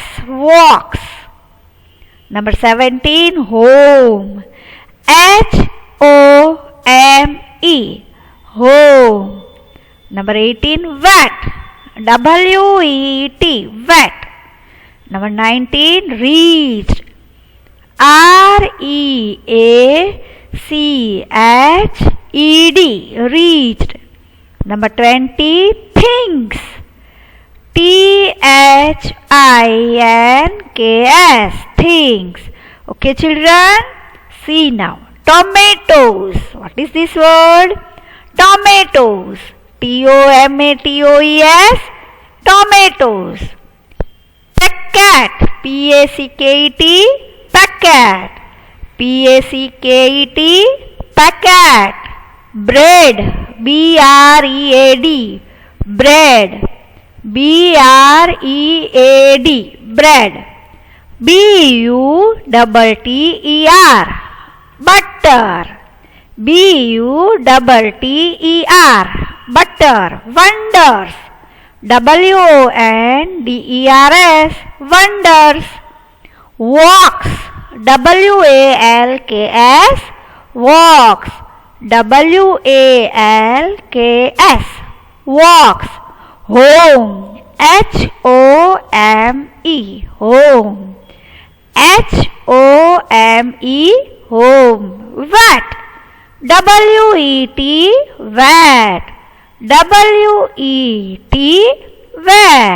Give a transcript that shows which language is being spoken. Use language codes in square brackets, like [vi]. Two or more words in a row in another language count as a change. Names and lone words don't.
[en] Walks. Number 17. Home. H-O-M-E. Home. Number 18. Wet. W-E-T. Wet. Number 19. Reached. R-E-A-C-H-E-D. Reached. Number 20. Things. T-H-I-N-K-S. Things. Okay, children. See now. Tomatoes. What is this word? Tomatoes. T-O-M-A-T-O-E-S. Tomatoes. Packet. P-A-C-K-E-T. Packet. P-A-C-K-E-T. Packet. Bread. B-R-E-A-D. Bread. B-R-E-A-D. Bread. B-U-T-T-E-R. Butter. B-U-T-T-E-R. Butter. Wonders. W-O-N-D-E-R-S. Wonders. Walks. W-A-L-K-S, walks, W-A-L-K-S, walks. Home, H-O-M-E, home, H-O-M-E, home. Wet, W-E-T, wet, W-E-T, wet.